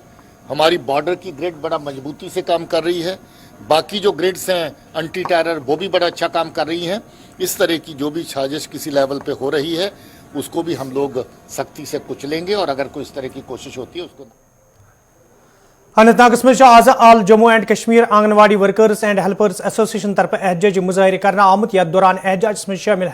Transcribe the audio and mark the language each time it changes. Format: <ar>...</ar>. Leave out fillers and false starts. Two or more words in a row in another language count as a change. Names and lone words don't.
<hi>हमारी बॉर्डर की ग्रिड बड़ा मजबूती से काम कर रही है। बाकी जो ग्रिड्स हैं</hi> <en>anti terror,</en> <hi>वो भी बड़ा अच्छा काम कर रही हैं। इस तरह की जो भी साजिश किसी लेवल पे हो रही है उसको भी हम लोग सख्ती से कुचलेंगे और अगर कोई इस तरह की कोशिश होती है उसको।</hi> <ks>اننت ناگس مز آز آل جموں اینڈ کشمیر آنگنواڑی ورکرز اینڈ ہیلپرز ایسوسیشن طرف احتجاجی مظاہرہ کرنا آمت یتھ دوران احتجاج میں شامل</ks>